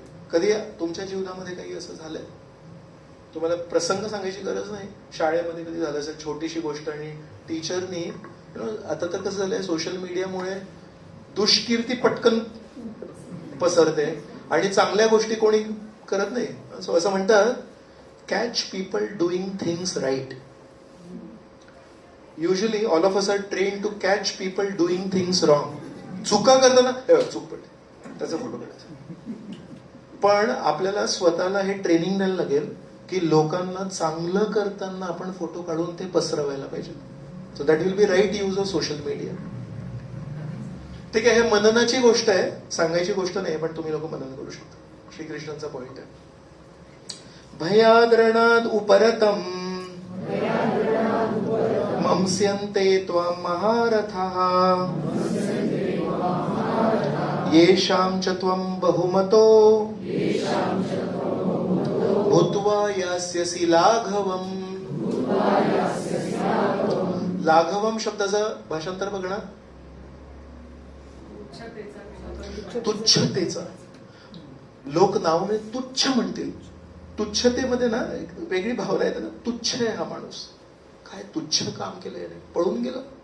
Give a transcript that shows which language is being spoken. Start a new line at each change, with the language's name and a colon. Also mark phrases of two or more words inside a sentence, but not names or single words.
Marathi: कधी तुमच्या जीवनामध्ये काही असं झालंय? तुम्हाला प्रसंग सांगायची गरज नाही. शाळेमध्ये कधी झालं असेल छोटीशी गोष्ट आणि टीचरनी, आता तर कसं झालंय सोशल मीडियामुळे दुष्कीर्ती पटकन पसरते आणि चांगल्या गोष्टी कोणी करत नाही. असं म्हणतात
English: catch people doing things right. usually all of us are train to catch people doing things wrong.
Marathi: चुका करताना चूक पडते त्याचा फोटो काढायचा. पण आपल्याला स्वतःला हे ट्रेनिंग द्यायला लागेल की लोकांना चांगलं करताना आपण फोटो काढून ते पसरवायला पाहिजे.
English: so that will be right use of social media.
Marathi: ठीक आहे, हे मननाची गोष्ट आहे, सांगायची गोष्ट नाही, पण तुम्ही लोक मनन करू शकता. श्रीकृष्णांचा पॉइंट आहे.
Sanskrit: भयाद्रणाद उपरतम मंस्यन्ते त्वां महारथः येषां च त्वं बहुमतो भूत्वा यास्यसि लाघवम्.
Marathi: लाघवम शब्दाचं भाषांतर बघ ना. तुच्छतेचा. लोक नावाने तुच्छ म्हणतील. तुच्छतेमध्ये ना एक वेगळी भावना येते ना. तुच्छ आहे हा माणूस, काय तुच्छ काम केलंय, पळून गेलं.